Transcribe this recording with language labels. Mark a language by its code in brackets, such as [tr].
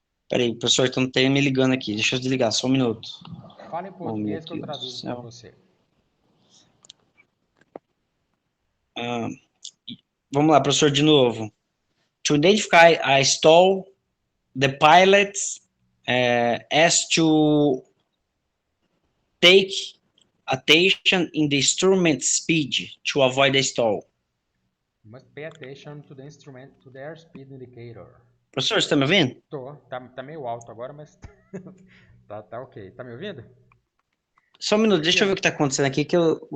[pt] Peraí, professor, então não tem me ligando aqui. Deixa eu desligar, só um minuto. Fala em português que eu traduzo para você. Vamos lá, professor, de novo. [en] To identify a stall, the pilot has to take attention in the instrument speed to avoid a stall. Must pay attention to the instrument, to the airspeed indicator. [pt] Professor, você está me ouvindo? Tô, tá meio alto agora, mas Tá ok. Tá me ouvindo? Só um minuto, deixa eu ver o que tá acontecendo aqui que eu...